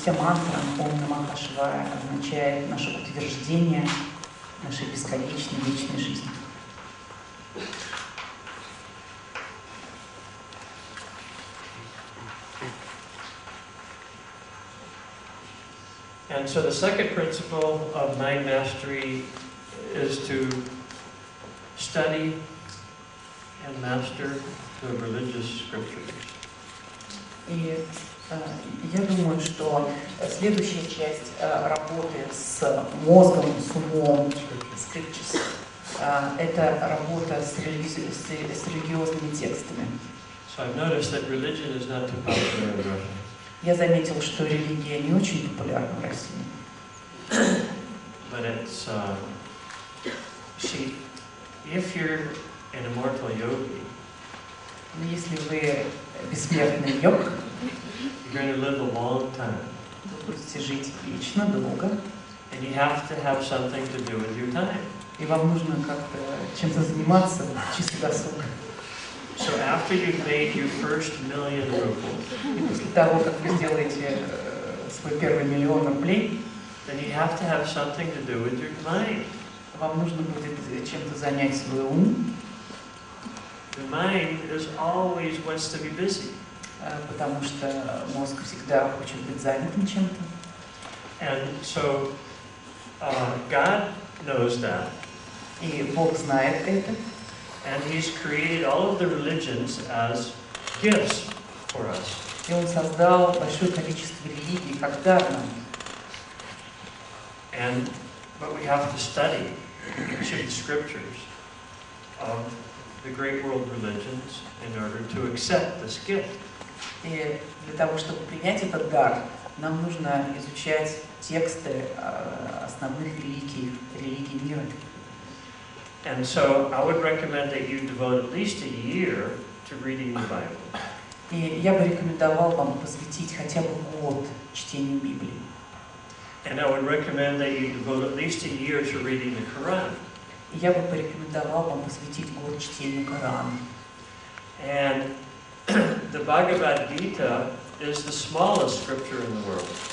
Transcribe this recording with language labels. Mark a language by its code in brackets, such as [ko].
[ru] Вся мантра Ом Намаха Шивая означает наше утверждение нашей бесконечной вечной жизни. [en] And so the second principle of mind mastery is to study and master the religious scriptures. [ru] И я думаю, что следующая часть работы с мозгом, с умом, scriptures, это работа с религиозными текстами. [en] So I've noticed that religion is not too popular in Russia. [ru] Я заметил, что религия не очень популярна в России. [en] But it's, see, if you're an immortal yogi, [ru] Но если вы бессмертный йог, [en] you're going to live a long time. [ru] вы будете жить вечно, долго, [en] And you have to have something to do with your time. [ru] и вам нужно как-то чем-то заниматься в часы досуга. [en] So after you've made your first $1,000,000 rubles, [ru] И после того, как вы сделаете свой первый 1,000,000 рублей, [en] then you have to have something to do with your mind. [ru] вам нужно будет чем-то занять свой ум, [en] The mind is always wants to be busy. [ru] потому что мозг всегда хочет быть занятым чем-то. [en] And so God knows that. [ru] И Бог знает это. [en] And He's created all of the religions as gifts for us. [ru] И Он создал большое количество религий как дар нам. [en] But we have to study each of the scriptures of the great world religions in order to accept this gift. [ru] И для того, чтобы принять этот дар, нам нужно изучать тексты основных религий мира. [en] And so I would recommend that you devote at least a year to reading the Bible. [ru] И я бы рекомендовал вам посвятить хотя бы год чтению Библии. [en] And I would recommend that you devote at least a year to reading the Quran. [ru] И я бы порекомендовал вам посвятить год чтению Корана. [en] And the Bhagavad Gita is the smallest scripture in the world.